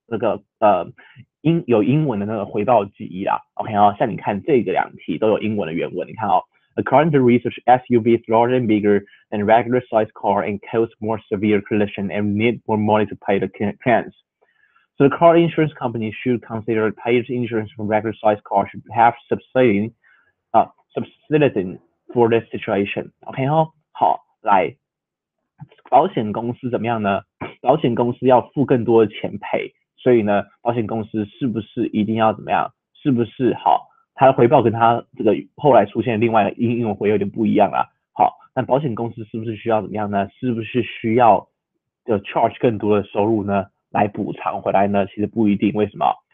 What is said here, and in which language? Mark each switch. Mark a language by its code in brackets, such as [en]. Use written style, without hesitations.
[zh] 这个有英文的那个回报记忆啦。 OK 哦，像你看这个两题都有英文的原文，你看哦。 [en] According to research, SUVs larger and bigger than regular sized car and cause more severe collision and need more money to pay the claims. So the car insurance company should consider paid insurance for regular sized cars should have subsidizing for this situation. [zh] OK 哦，好，来，保险公司怎么样呢？保险公司要付更多的钱赔，所以呢，保险公司是不是一定要怎么样？是不是好？它的回报跟它这个后来出现另外的英文回有点不一样啦。好，那保险公司是不是需要怎么样呢？是不是需要charge 更多的收入呢，来补偿回来呢？其实不一定，为什么？